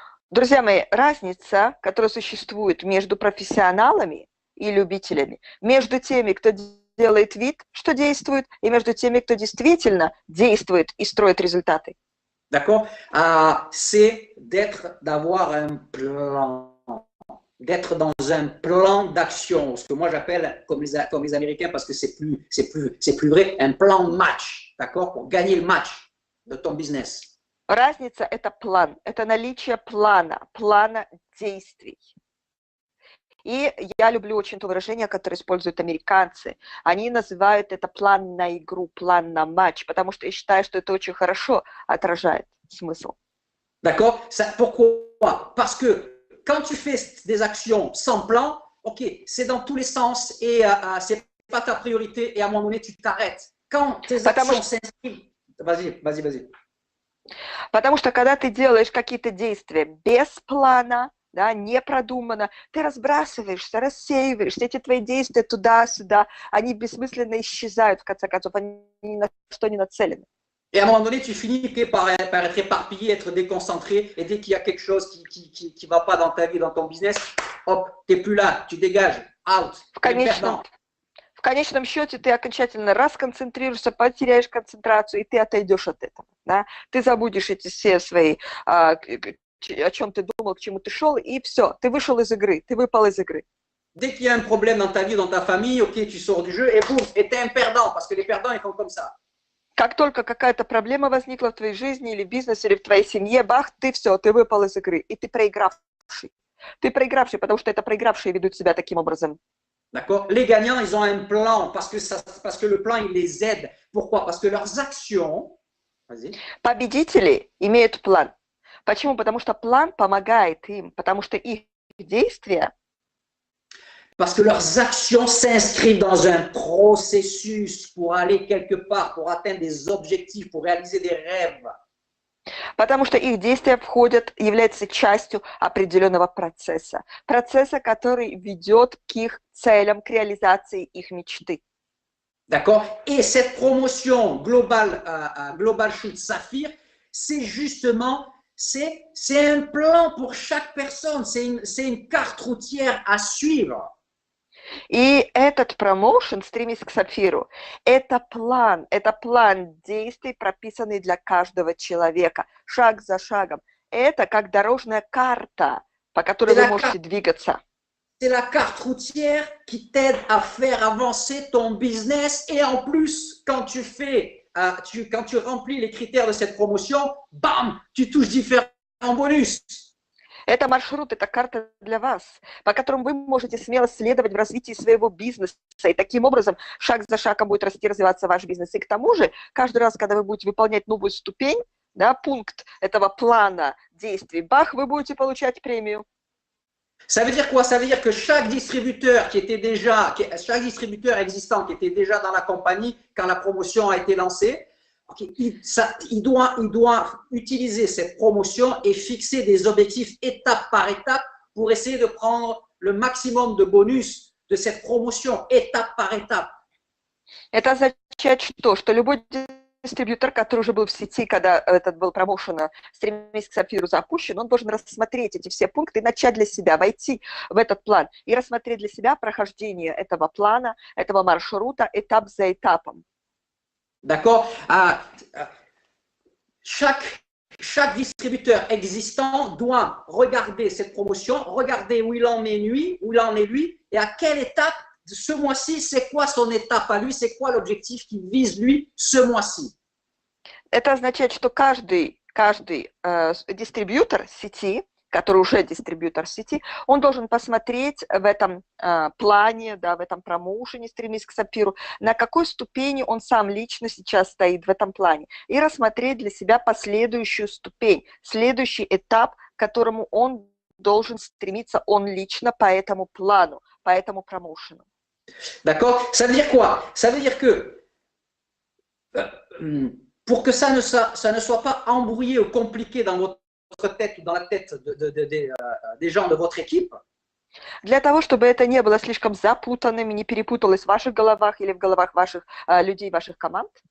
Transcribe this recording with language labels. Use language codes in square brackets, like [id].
[ru] Друзья мои, разница, которая существует между профессионалами и любителями, между теми, кто делает вид, что действует, и между теми, кто действительно действует и строит результаты. [fr] D'accord? C'est d'avoir un plan, d'être dans un plan d'action, ce que moi j'appelle, comme les Américains, parce que c'est plus vrai, un plan de match, d'accord? Pour gagner le match de ton business. [ru] Разница – это план, это наличие плана действий. И я люблю очень то выражение, которое используют американцы. Они называют это план на игру, план на матч, потому что я считаю, что это очень хорошо отражает смысл. [fr] D'accord? Pourquoi? Parce que quand tu fais des actions sans plan, ok, c'est dans tous les sens et c'est pas ta priorité et à un moment donné, tu t'arrêtes. Quand tes actions s'inscrivent... Vas-y. [ru] Потому что когда ты делаешь какие-то действия без плана, да, не продуманно, ты разбрасываешься, рассеиваешься, эти твои действия туда-сюда, они бессмысленно исчезают, в конце концов, они ни на что не нацелены. [fr] Et à un moment donné, tu finis par être éparpillé, être déconcentré, et dès qu'il y a quelque chose qui va pas dans ta vie, dans ton business, hop, tu n'es plus là, tu dégages, out. [ru] В конечном счете ты окончательно расконцентрируешься, потеряешь концентрацию, и ты отойдешь от этого. Да? Ты забудешь эти все свои, о чем ты думал, к чему ты шел, и все, ты вышел из игры, ты выпал из игры. [fr] Dès qu'il y a un problème dans ta vie, dans ta famille, ok, tu sors du jeu, et boum, et tu es un perdant, parce que les perdants, ils font comme ça. [ru] Как только какая-то проблема возникла в твоей жизни, или в бизнесе, или в твоей семье, бах, ты все, ты выпал из игры, и ты проигравший. Ты проигравший, потому что это проигравшие ведут себя таким образом. [fr] D'accord? Les gagnants, ils ont un plan parce que le plan, il les aide. Pourquoi? Parce que leurs actions, vas-y. [ru] Победители имеют план. Почему? Потому что план помогает им, потому что их действия, [fr] Parce que leurs actions s'inscrivent dans un processus pour aller quelque part, pour atteindre des objectifs, pour réaliser des rêves. [ru] потому что их действия входят, являются частью определенного процесса. Процесса, который ведет к их целям, к реализации их мечты. [fr] D'accord? Et cette promotion Global Shoot Saphir, c'est justement, c'est un plan pour chaque personne, c'est une carte routière à suivre. [ru] И этот промоушен «Стремись к Сапфиру» – это план действий, прописанный для каждого человека, шаг за шагом. Это как дорожная карта, по которой вы можете двигаться. [fr] C'est la carte routière qui t'aide à faire avancer ton business. Et en plus, quand tu remplis les critères de cette promotion, bam, tu touches différents bonus. [ru] Это маршрут, это карта для вас, по которому вы можете смело следовать в развитии своего бизнеса. И таким образом, шаг за шагом будет расти, развиваться ваш бизнес. И к тому же, каждый раз, когда вы будете выполнять новую ступень, да, пункт этого плана действий, бах, вы будете получать премию. [fr] Ça veut dire quoi? Ça veut dire que chaque distributeur existant qui était déjà dans la compagnie quand la promotion a été lancée, il doit utiliser cette promotion et fixer des objectifs étape par étape pour essayer de prendre le maximum de bonus de cette promotion, étape par étape. [ru] Это означает что любой дистрибьютор, который уже был в сети, когда этот был промоушен «Стремись к Сапфиру» запущен, он должен рассмотреть эти все пункты и начать для себя, войти в этот план и рассмотреть для себя прохождение этого плана, этого маршрута этап за этапом. [fr] D'accord? Chaque distributeur existant doit regarder cette promotion, regarder où il en est lui, et à quelle étape, ce mois-ci, c'est quoi son étape à lui, c'est quoi l'objectif qu'il vise lui ce mois-ci. [ru] Это означает, что каждый дистрибьютор сети, который уже дистрибьютор сети, он должен посмотреть в этом плане, да, в этом промоушене «Стремись к Сапфиру», на какой ступени он сам лично сейчас стоит в этом плане, и рассмотреть для себя последующую ступень, следующий этап, к которому он должен стремиться он лично по этому плану, по этому промоушену. [fr] D'accord? Ça veut dire quoi? Ça veut dire que pour que ça ne soit pas embrouillé ou compliqué dans votre tête ou dans la tête des gens de votre équipe. [ru] Для того, чтобы это не было слишком запутанным, не перепуталось в ваших головах или в головах ваших людей, ваших команд.